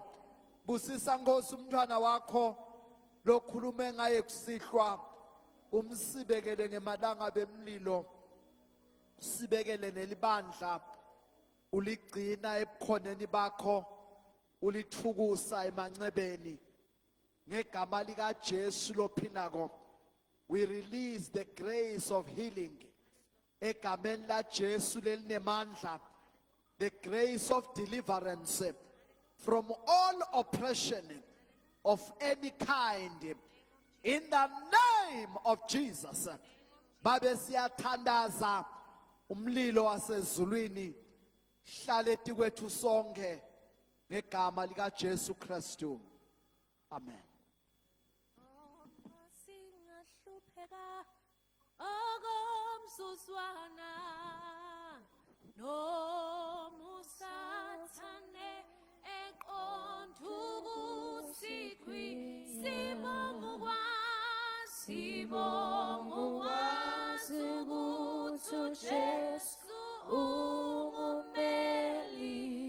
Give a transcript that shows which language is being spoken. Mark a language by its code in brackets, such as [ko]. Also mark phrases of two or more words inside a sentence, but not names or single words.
[ss] Busisa Nkosi umntwana wakho lokhulume ngaye kusihlwa, umsibekele ngemalanga bemlilo, usibekele nelibandla, uligcina ebukhoneni bakho, ulithukusa emancebeni ngegama lika Jesu lophilako. [en] We release the grace of healing [ss] egameni la Jesu lelinemandla, [en] the grace of deliverance from all oppression of any kind in the name of Jesus. [ss] Babe siyathandaza umlilo wasezulwini hlale tikwethu sonke ngegama lika Jesu Kristu. Amen. Singahlupheka okomzuzwana noma usathane eqonda ukuthi sibonga ukwazi Ngibonga ukwazi ukuthi uJesu ungumeli.